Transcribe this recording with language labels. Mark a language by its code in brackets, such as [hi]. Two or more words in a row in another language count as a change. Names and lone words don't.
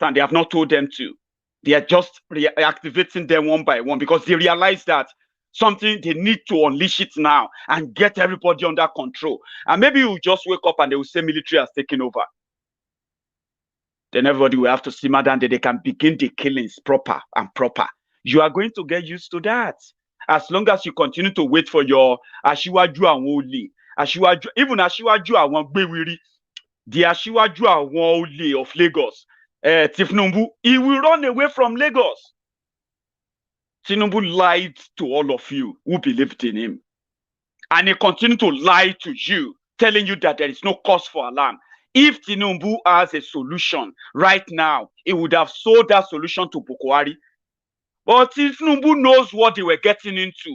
[en] They have not told them to. They are just reactivating them one by one because they realize that something, they need to unleash it now and get everybody under control. And maybe you just wake up and they will say military has taken over. Then everybody will have to simmer down that they can begin the killings proper and proper. You are going to get used to that. As long as you continue to wait for your Ashiwaju Awole, Ashiwaju, even Ashiwaju Awon the Ashiwaju Awole of Lagos, Tinubu, he will run away from Lagos. Tinubu lied to all of you who believed in him. And he continued to lie to you, telling you that there is no cause for alarm. If Tinubu has a solution right now, he would have sold that solution to Boko Haram. But Tinubu knows what they were getting into.